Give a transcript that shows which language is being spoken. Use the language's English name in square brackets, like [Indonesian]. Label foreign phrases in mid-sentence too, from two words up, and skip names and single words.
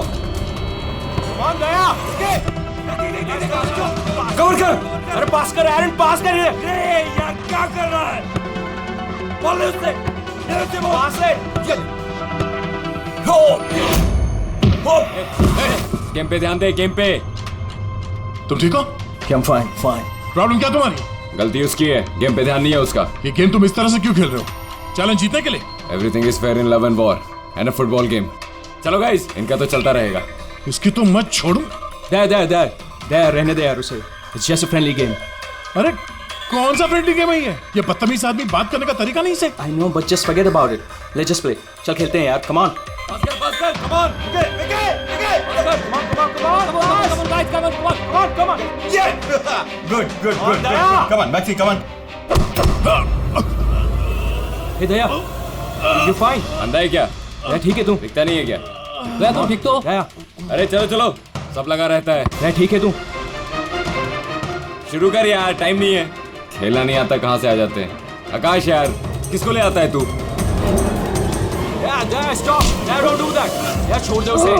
[Hindi] कमान दया, कवर कर। अरे पास कर एरन, पास कर। यार क्या कर रहा है? बॉल उससे पास है। गेम पे ध्यान दे, गेम पे। तुम ठीक हो? [English] I'm fine. [Hindi] प्रॉब्लम क्या तुम्हारी? गलती उसकी है, गेम पे ध्यान नहीं है उसका। ये गेम तुम इस तरह से क्यों खेल रहे हो? चैलेंज जीतने के लिए? [English] Everything is fair in love and war and a football game. [Hindi] चलो गाइस, इनका तो चलता रहेगा। इसकी तो मत छोड़ो। दया रहने दे यार उसे। [English] It's just a friendly game. [Hindi] अरे कौन सा [English] friendly game [Hindi] है ये? बदतमीज आदमी बात करने का तरीका नहीं से। [English] I know, but just forget about it. Let's just play. [Hindi] चल खेलते हैं यार. [English] Come on. [Hindi] पास कर, [English] come on. Come on. Good. Come on, Maxi, come on. Hey दया, you fine? [Hindi] अंधा है क्या? दया ठीक है तू? दिखता नहीं है क्या? दया तू ठीक तो? दया, अरे चलो, सब लगा रहता है। दया ठीक है तू? शुरू कर यार, टाइम नहीं है। खेलना नहीं आता कहाँ से आ जाते हैं? आकाश यार, किसको ले आता है तू? [English] Stop, don't do that. [Hindi] यार छोड़ दे उसे।